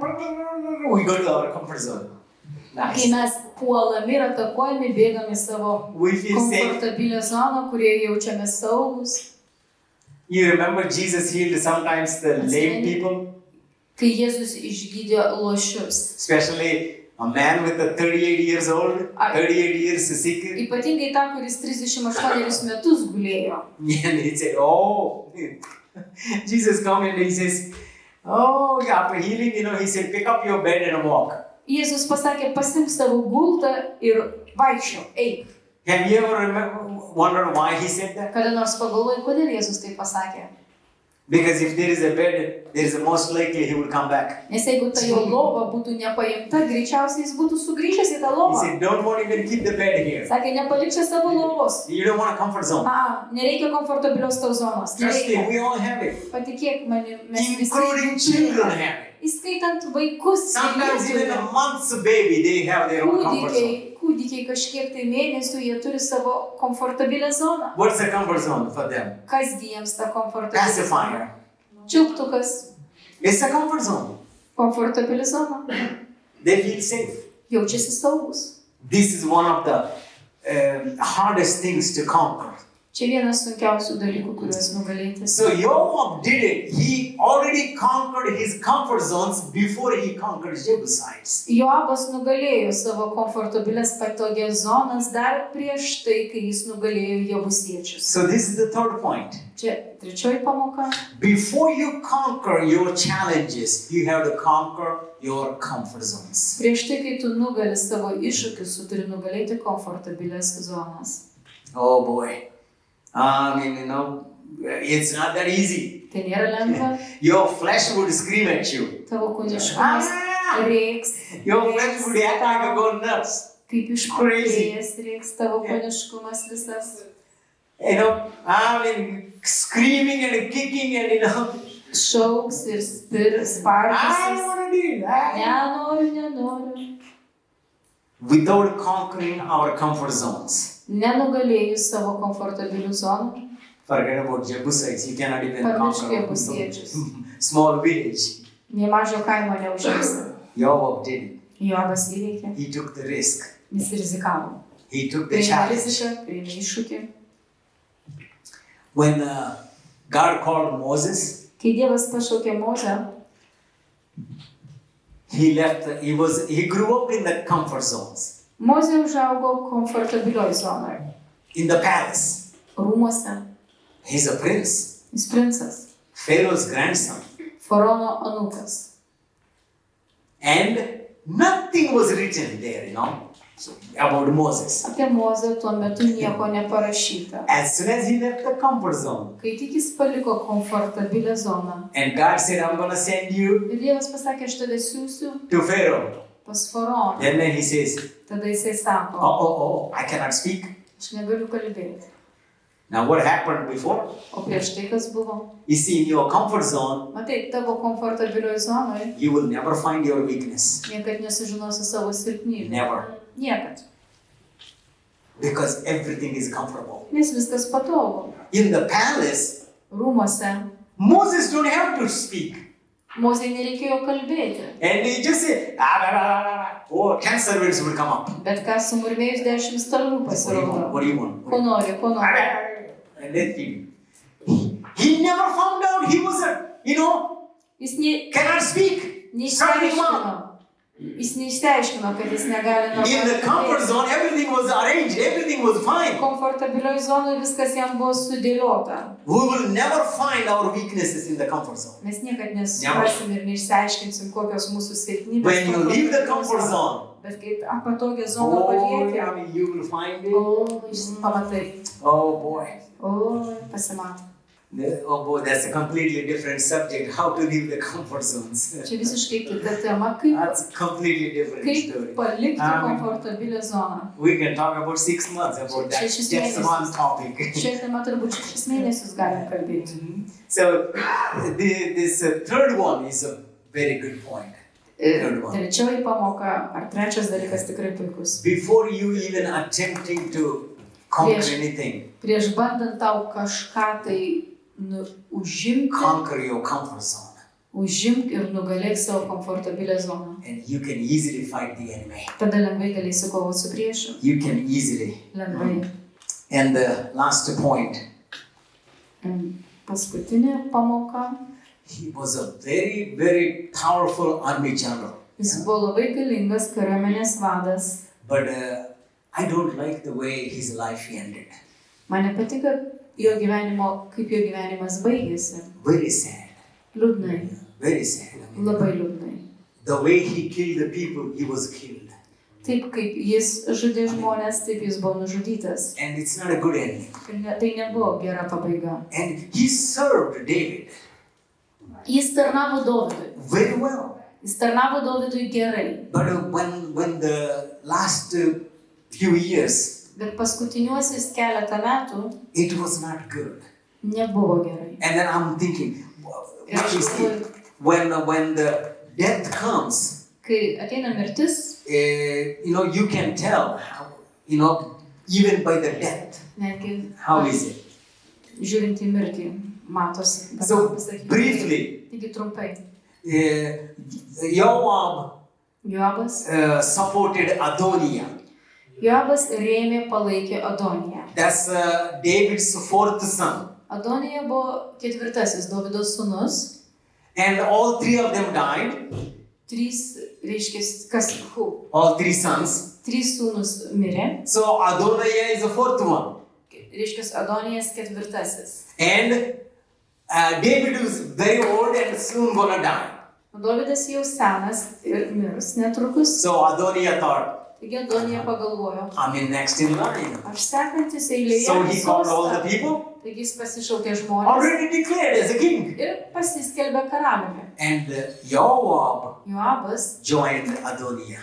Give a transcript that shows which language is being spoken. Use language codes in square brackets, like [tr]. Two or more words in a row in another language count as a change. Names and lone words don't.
[en] we go to our comfort zone. [lt] kai mes puolami ir atakuojami, bėgame į savo [en] We feel safe. [lt] komfortabilę zoną, kurie jaučiame saugus. [en] You remember Jesus healed sometimes the lame people, [lt] Kai Jėzus išgydė lošius. [en] especially a man with a 38 years old, 38 years sick. [lt] Ypatingai tą, kuris 38 metus gulėjo. [en] And he said, oh, Jesus come and he says, oh, after healing, he said, pick up your bed and walk. [lt] Jėzus pasakė, pasimk savo gultą ir vaikščiok, eik. [en] Have you ever wondered why he said that? [lt] Kada nors pagalvoji, kodėl Jėzus tai pasakė? [en] Because if there is a bed, there is a most likely he will come back. [lt] Nes jeigu ta jo lova būtų nepaimta, greičiausiai jis būtų sugrįžęs į tą [en] He [lt] lovą. [en] said, don't even keep the bed here. [lt] Sakė, nepalik čia savo lovos. [en] You don't want a comfort zone. [lt] Nereikia komfortabilios tau zonos. [en] Trust me, [lt] Nereikia. [en] we all have it. [lt] Patikėk manim, mes [en] Including [lt] visi [en] children [lt] turime. [en] have it. [lt] Įskaitant vaikus. [en] Sometimes even a month's baby, they have their own comfort zone. [lt] Kūdikiai kažkiek tai mėnesių, jie turi savo komfortabilę zoną. [en] What's the comfort zone for them? [lt] Kasgi jiems ta komfortabilė [en] Pacifier. [lt] Čiulptukas. [en] It's a comfort zone. [lt] Komfortabili zona. [en] They feel safe. [lt] Jaučiasi saugus. [en] This is one of the hardest things to conquer. [lt] Čia vienas sunkiausių dalykų, kuriuos nugalėti. [en] So Joab did it. He already conquered his comfort zones before he conquered Jebusites. [lt] Joabas nugalėjo savo komfortabilias patogias zonas dar prieš tai, kai jis nugalėjo Jebusiečius. [en] So this is the third point. [lt] Čia trečioji pamoka. [en] Before you conquer your challenges, you have to conquer your comfort zones. [lt] Prieš tai, kai tu nugali savo iššūkius, tu turi nugalėti komfortabilias zonas. [en] Oh boy. I mean, it's not that easy. [lt] Tai nėra lengva. [en] Your flesh would scream at you. [lt] Tavo kūniškumas reiks. [en] Your flesh would act like a go nuts. [lt] Kaip išprotėjęs reiks tavo kūniškumas visas. [en] I mean, screaming and kicking and [lt] Šauks ir spardysis. [en] I don't want to do it. [lt] Nenoriu. [en] Without conquering our comfort zones. [lt] Nenugalėjus savo komfortabilių zonų. [en] Forget about Jebusites. You cannot even [lt] Pamiršk [en] conquer [lt] Jebusiečius. [en] small village. [lt] Nė mažo kaimo neužimsi. [en] Joab did it. [lt] Joabas įveikė. [en] He took the risk. [lt] Jis rizikavo. [en] He took the [lt] Priėmė [en] challenge. [lt] riziką, priėmė iššūkį. [en] When God called Moses, [lt] Kai Dievas pašaukė Mozę, [en] he grew up in the comfort zones. [lt] Mozė užaugo komfortabilioj zonoje. [en] In the palace. [lt] Rūmuose. [en] He's a prince. [lt] Jis princas. [en] Pharaoh's grandson. [lt] Faraono anūkas. [en] And nothing was written there, about Moses. [lt] Apie Mozę tuo metu nieko neparašyta. [en] As soon as he left the comfort zone. [lt] Kai tik jis paliko komfortabilią zoną. [en] And God said, I'm going to send you [lt] Ir Dievas pasakė, aš tave siųsiu [en] to Pharaoh. [lt] pas Faraoną. [en] And then he says, [lt] Tada jisai sako, [en] I cannot speak. [lt] aš negaliu kalbėti. [en] Now what happened before? [lt] O prieš tai kas buvo? [en] You see, in your comfort zone, [lt] Matai, tavo komfortabilioj zonoje [en] you will never find your weakness. [lt] niekad nesužinosi savo silpnybių. [en] Never. [lt] Niekad. [en] Because everything is comfortable. [lt] Nes viskas patogu. [en] In the palace, [lt] Rūmuose [en] Moses don't have to speak. [lt] Mozei nereikėjo kalbėti. [en] And he just said, 10 servants will come up. [lt] Bet ką sumurmėjus 10 stalų pasirodo. [en] What do you want? [lt] Ko nori? [en] And then he never found out he was [lt] Jis [en] cannot speak. [lt] neišsiaiškino, kad jis negali [en] In the comfort zone, everything was arranged, everything was fine. [lt] Komfortabilioj zonoje viskas jam buvo sudėliota. [en] We will never find our weaknesses in the comfort zone. [lt] Mes niekad nesuprasim ir neišsiaiškinsim, kokios mūsų silpnybės. [en] When you leave the comfort zone, [lt] Bet kai patogią zoną palieki, [en] you will find it. [lt] pamatai. [en] Oh boy. [lt] Pasimato. [en] Oh boy, that's a completely different subject. How to leave the comfort zones. [lt] Čia visiškai kita tema, kaip [en] That's a completely different story. [lt] palikti komfortabilią zoną. [en] We can talk about 6 months about that. Just one topic. [lt] Šią temą turbūt 6 mėnesius galim kalbėti. [en] So this third one is a very good point. [lt] Trečioji pamoka ar trečias dalykas tikrai puikus. [en] Before you even attempting to conquer anything, [lt] Prieš bandant tau kažką tai užimti, [en] conquer your comfort zone. [lt] Užimk ir nugalėk savo komfortabilią zoną. [en] And you can easily fight the enemy. [lt] Tada lengvai galėsi kovoti su priešu. [en] You can easily. [lt] Lengvai. [en] And the last point. [lt] Paskutinė pamoka. [en] He was a very, very powerful army general. [lt] Jis buvo labai galingas kariuomenės vadas. [en] But I don't like the way his life ended. [lt] Man nepatiko kaip jo gyvenimas baigėsi. [en] Very sad. [lt] Liūdnai. [en] Very sad. [lt] Labai liūdnai. [en] The way he killed the people, he was killed. [lt] Taip kaip jis žudė žmonės, taip jis buvo nužudytas. [en] And it's not a good ending. [lt] Tai nebuvo gera pabaiga. [en] And he served David. [lt] Jis tarnavo Dovydui. [en] Very well. [lt] Jis tarnavo Dovydui gerai. [en] But when the last few years, [lt] Bet paskutiniuosius keletą metų [en] it was not good. [lt] Nebuvo gerai. [en] And then I'm thinking, when the death comes, [lt] Kai ateina mirtis, [en] you can tell, even by the death, [lt] netgi [en] how is it? [lt] Žiūrint į mirtį, matosi. [en] So briefly, [lt] Taigi trumpai. [en] Joab [lt] Joabas [en] supported Adoniah. [lt] Joabas rėmė, palaikė Adoniją. [en] That's David's fourth son. [lt] Adonija buvo ketvirtasis Dovydo sūnus. [en] And all three of them died. All three sons. [lt] Trys sūnus mirė. [en] So Adoniah is the fourth one. [lt] Adonijas ketvirtasis. [en] And David was very old and soon gonna die. [lt] Dovydas jau senas ir mirus netrukus. [en] So Adoniah thought, [lt] Taigi Adonija pagalvojo, [en] I'm in next in line. [lt] aš sekantis eilėje. [en] So he called all the people. [lt] Taigi jis pasišaukė žmones [en] Already declared as a king. [lt] ir pasiskelbė karaliumi. [en] And Joab [lt] Joabas [en] joined Adoniah.